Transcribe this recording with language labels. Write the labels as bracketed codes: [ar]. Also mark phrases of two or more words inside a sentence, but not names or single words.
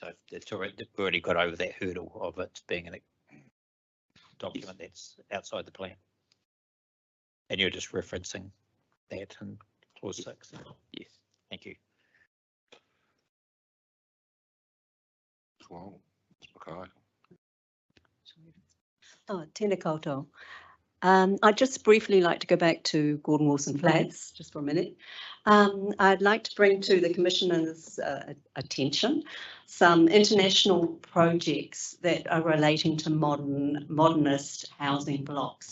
[en] So it's already, they've already got over that hurdle of it being a document that's outside the plan. And you're just referencing that in clause 6. Yes, thank you. Well, okay. [mi] Oh, tēnā koutou. [en] I'd just briefly like to go back to Gordon Wilson Flats just for a minute. I'd like to bring to the Commissioner's attention some international projects that are relating to modernist housing blocks.